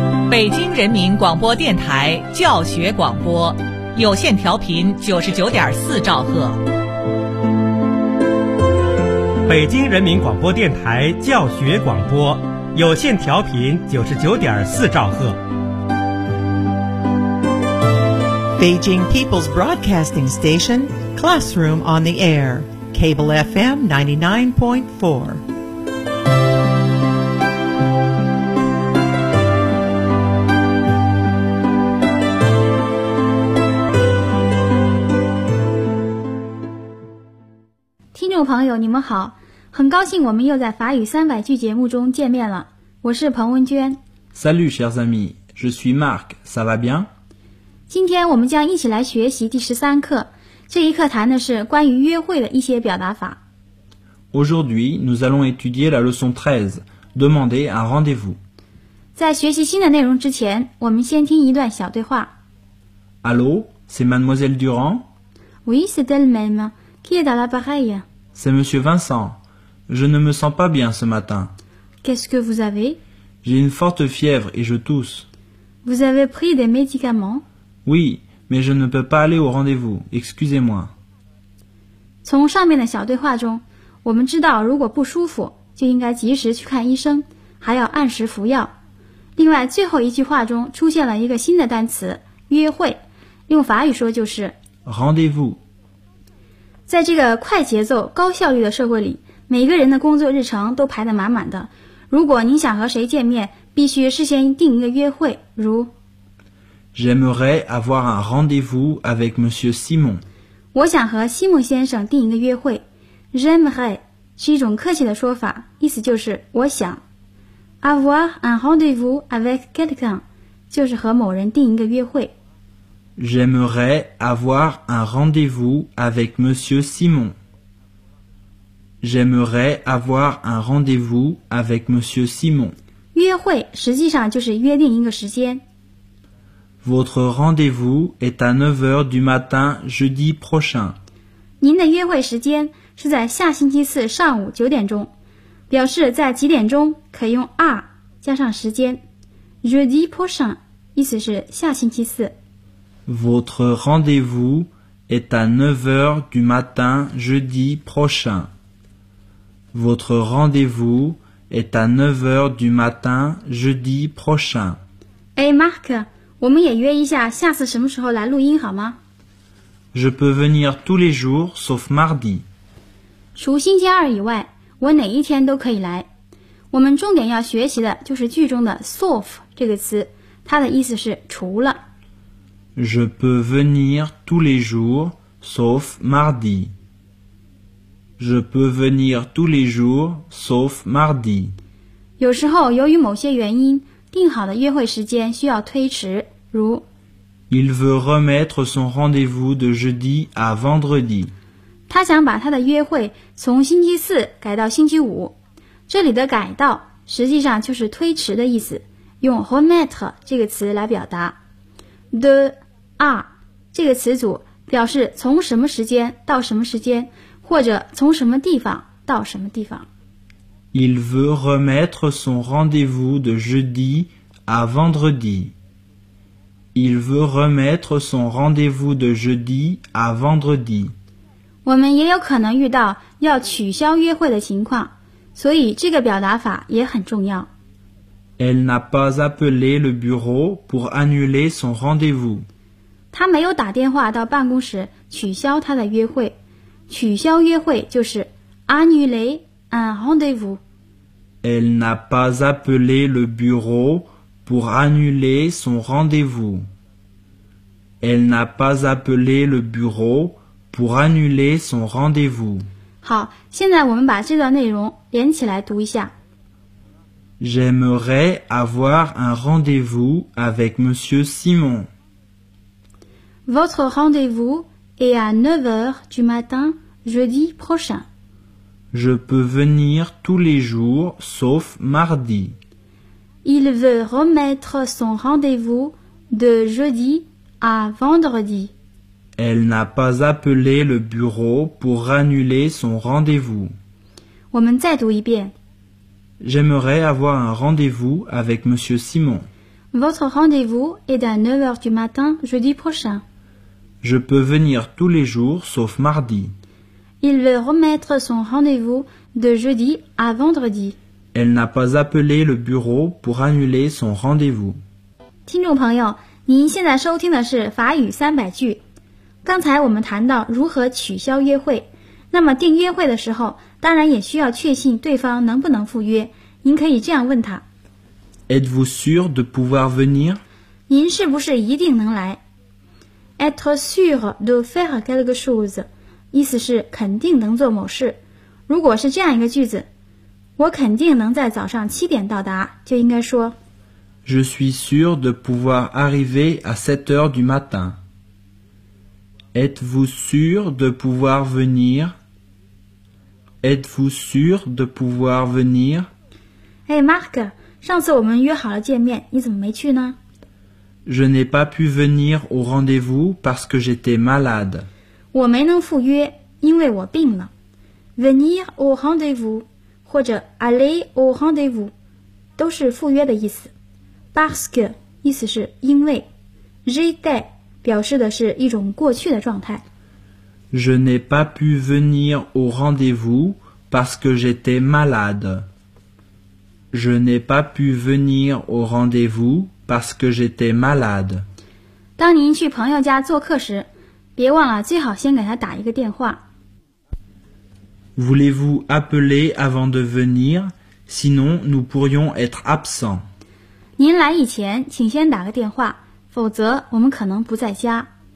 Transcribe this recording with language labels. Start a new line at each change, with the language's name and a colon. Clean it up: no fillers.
Chinese: 北京人民广播电台教学广播，有线调频99.4兆赫。北京人民广播电台教学广播，有线调频99.4兆赫。
English: Beijing People's Broadcasting Station, Classroom on the Air, Cable FM 99.4.
Chinese: Hello, 朋友，你们好，很高兴我们又在法语300句节目中见面了。我是彭文娟。
French: Salut, chers amis, je suis Marc, ça va bien?
Chinese: 今天我们将一起来学习第13课，这一课谈的是关于约会的一些表达法。
French: Aujourd'hui, nous allons étudier la leçon 13, demander un rendez-vous.
Chinese: 在学习新的内容之前，我们先听一段小对话。
French: Allô, c'est Mademoiselle Durand? Oui, c'est elle-même. Qui est à l'appareil? C'est Monsieur Vincent. Je ne me sens pas bien ce matin. Qu'est-ce que vous avez? J'ai une forte fièvre et je tousse. Vous avez pris des médicaments? Oui, mais je ne peux pas aller au rendez-vous. Excusez-moi.
Chinese: 从上面的小对话中，我们知道如果不舒服，就应该及时去看医生，还要按时服药。另外，最后一句话中出现了一个新的单词，约会，用法语说就是
French: rendez-vous。
Chinese: 在这个快节奏高效率的社会里，每个人的工作日程都排得满满的。如果您想和谁见面，必须事先定一个约会，如
French: J'aimerais avoir un rendez-vous avec Monsieur Simon.
Chinese: 我想和西蒙先生定一个约会。 J'aimerais 是一种客气的说法，意思就是我想。
French: Avoir un rendez-vous avec quelqu'un
Chinese: 就是和某人定一个约会。
French: J'aimerais avoir un rendez-vous avec Monsieur Simon. J'aimerais avoir un rendez-vous avec Monsieur Simon.
Chinese: 约会实际上就是约定一个时间。
French: Votre rendez-vous est à 9h du matin jeudi prochain.
Chinese: 您的约会时间是在下星期四上午9点钟。表示在几点钟可以用 are 加上时间。
French: Jeudi prochain
Chinese: 意思是下星期四。
French: Votre rendez-vous est à 9h du matin jeudi prochain. Votre rendez-vous est à 9h du matin jeudi prochain.
Chinese: Hey Marc, 我们也约一下下次什么时候来录音好吗？
French: Je peux venir tous les jours sauf mardi.
Chinese: 除星期二以外，我哪一天都可以来。我们重点要学习的就是句中的 sauf 这个词，它的意思是除了。
French: Je peux venir tous les jours, sauf mardi. Je peux venir tous les jours, sauf mardi.
Chinese: 有时候由于某些原因，定好的约会时间需要推迟，如
French: Il veut remettre son rendez-vous de jeudi à vendredi.
Chinese: 他想把他的约会从星期四改到星期五。这里的改到实际上就是推迟的意思，用 remettre 这个词来表达。的 are 这个词组表示从什么时间到什么时间，或者从什么地方到什么地方。
French: Il veut remettre son rendez-vous de jeudi à vendredi. Il veut remettre son rendez-vous de jeudi à vendredi.
Chinese: 我们也有可能遇到要取消约会的情况，所以这个表达法也很重要。
French: Elle n'a pas appelé le bureau pour annuler son rendez-vous.
Chinese: 她没有打电话到办公室取消她的约会。取消约会就是
French: annuler un rendez-vous. Elle n'a pas appelé le bureau pour annuler son rendez-vous. Elle n'a pas appelé le bureau pour annuler son rendez-vous.
Chinese: 好，现在我们把这段内容连起来读一下。
French: J'aimerais avoir un rendez-vous avec Monsieur Simon. Votre rendez-vous est à 9h du matin jeudi prochain. Je peux venir tous les jours sauf mardi. Il veut remettre son rendez-vous de jeudi à vendredi. Elle n'a pas appelé le bureau pour annuler son rendez-vous.
Chinese: 我们再读一遍。
French: J'aimerais avoir un rendez-vous avec Monsieur Simon. Votre rendez-vous est à 9h du matin jeudi prochain. Je peux venir tous les jours sauf mardi. Il veut remettre son rendez-vous de jeudi à vendredi. Elle n'a pas appelé le bureau pour annuler son rendez-vous.
Chinese: 听众朋友，您现在收听的是法语三百句。刚才我们谈到如何取消约会，那么订约会的时候，当然也需要确信对方能不能赴约。您可以这样问他
French: Êtes-vous sûr de pouvoir venir?
Chinese: 您是不是一定能来
French: Être sûr de faire quelque chose
Chinese: 意思是肯定能做某事。如果是这样一个句子，我肯定能在早上七点到达，就应该说
French: Je suis sûr de pouvoir arriver à 7h du matin. Êtes-vous sûr de pouvoir venir? Êtes-vous sûr de pouvoir venir?
Chinese: Hey Marc, 上次我们约好了见面，你怎么没去呢？
French: Je n'ai pas pu venir au rendez-vous parce que j'étais malade.
Chinese: 我没能赴约，因为我病了。
French: Venir au rendez-vous,
Chinese: 或者
French: aller au rendez-vous,
Chinese: 都是赴约的意思。
French: Parce que,
Chinese: 意思是因为。
French: J'étais,
Chinese: 表示的是一种过去的状态。
French: Je n'ai pas pu venir au rendez-vous parce que j'étais malade. Je n'ai pas pu venir au rendez-vous parce que j'étais malade.
Chinese: 当您去朋友家做客时，别忘了最好先给他打一个电话。
French: Voulez-vous appeler avant de venir? Sinon, nous pourrions être absents.
Chinese: 您来以前，请先打个电话，否则我们可能不在家。